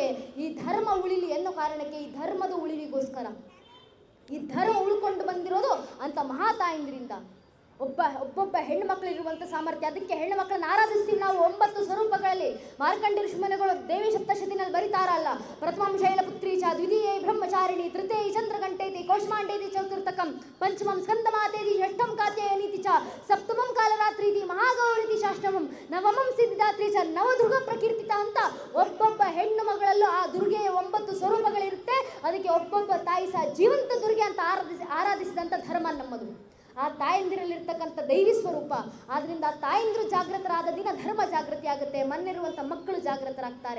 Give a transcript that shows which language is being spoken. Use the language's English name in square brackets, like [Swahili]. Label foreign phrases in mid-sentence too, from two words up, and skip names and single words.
[Kannada] ಈ ಧರ್ಮ ಉಳಿಲಿ ಎನ್ನೋ ಕಾರಣಕ್ಕೆ, ಈ ಧರ್ಮದ ಉಳಿವಿಗೋಸ್ಕರ. ಈ ಧರ್ಮ ಉಳ್ಕೊಂಡು ಬಂದಿರೋದು ಅಂತ ಮಹಾತಾಯಿಂದ್ರಿಂದ. ಒಬ್ಬೊಬ್ಬ ಹೆಣ್ಣು ಮಕ್ಕಳಿರುವಂಥ ಸಾಮರ್ಥ್ಯ. ಅದಕ್ಕೆ ಹೆಣ್ಣು ಮಕ್ಕಳನ್ನ ಆರಾಧಿಸ್ತೀವಿ ನಾವು 9 ಸ್ವರೂಪಗಳಲ್ಲಿ. ಮಾರ್ಕಂಡ ಋಷಿಮುನಿಗಳು ದೇವಿ ಸಪ್ತಶತಿನಲ್ಲಿ ಬರಿತಾರಲ್ಲ, [Sanskrit] ಪ್ರಥಮಂ ಶೈಲಪುತ್ರಿ ಚ, ದ್ವಿತೀಯ ಬ್ರಹ್ಮಚಾರಿಣಿ, ತೃತೀಯ ಚಂದ್ರಗಂಟೇತಿ, ಕೌಷ್ಮಾಂಡೇತಿ ಚತುರ್ಥಕಂ, ಪಂಚಮಂ ಸ್ಕಂದಮಾತೇತಿ, ಷಷ್ಠಂ ಕಾತ್ಯಾಯನೀತಿ ಚ, ಸಪ್ತಮಂ ಕಾಲರಾತ್ರೀತಿ, ಮಹಾಗೌರೀತಿ ಶಾಷ್ಟಮಂ, ನವಮಂ ಸಿದ್ಧಿದಾತ್ರಿ ಚ, ನವದುರ್ಗ ಪ್ರಕೀರ್ತಿತ [Kannada] ಅಂತ ಒಬ್ಬೊಬ್ಬ ಹೆಣ್ಣು ಮಗಳಲ್ಲೂ ಆ ದುರ್ಗೆಯ 9 ಸ್ವರೂಪಗಳಿರುತ್ತೆ. ಅದಕ್ಕೆ ಒಬ್ಬೊಬ್ಬ ತಾಯಿ ಸಹ ಜೀವಂತ ದುರ್ಗೆ ಅಂತ ಆರಾಧಿಸಿದಂಥ ಧರ್ಮ ನಮ್ಮದು. ಆ ತಾಯಂದಿರಲ್ಲಿರ್ತಕ್ಕಂಥ ದೈವಿ ಸ್ವರೂಪ. ಆದ್ರಿಂದ ಆ ತಾಯಂದಿರು ಜಾಗೃತರಾದ ದಿನ ಧರ್ಮ ಜಾಗೃತಿ ಆಗುತ್ತೆ, ಮನೆಯಿರುವಂಥ ಮಕ್ಕಳು ಜಾಗೃತರಾಗ್ತಾರೆ.